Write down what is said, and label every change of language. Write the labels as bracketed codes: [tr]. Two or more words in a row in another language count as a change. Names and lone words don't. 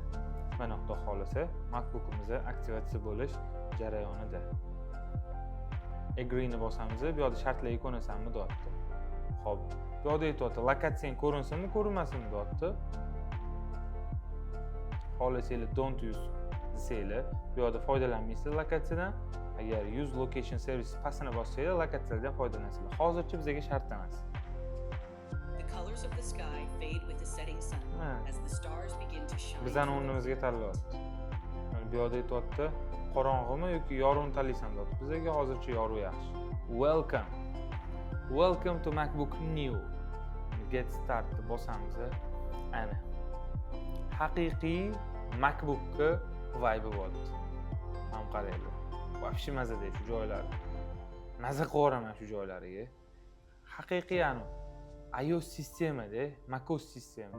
[uz] Mana xudo xolasa MacBook'imiz aktivatsiya bo'lish jarayonida. Agree ni bosamiz. Bu yerda shartlarga ko'nasanmi deyapti. Xo'p, bu yerda aytyapti lokatsiyang ko'rinsinmi, ko'rinmasinmi deyapti. Xohlasanglar [en] don't use [uz] desanglar, bu yerda foydalanmaysizlar lokatsiyadan. Agar [en] use location service [uz] pastini bossanglar, lokatsiyadan foydalansizlar. Hozircha bizga shart emas. [en] The colors of the sky fade with the setting sun as the stars begin to shine. [uz] Bizning o'rnimizga tanlayapti. Bu yerda aytyapti, qorong'imi yoki yorug'ini tanlaysan deyapti. Bizga hozircha yorug' yaxshi. [en] Welcome. Welcome to MacBook New. Get started [uz] bosamiz. Ana. Haqiqiy MacBook'ga vibe bo'ldi. Ham qaranglar. Вообще mazada shu joylar. Maza qilaman shu joylariga. Haqiqiy iOS sistemada, macOS sistema.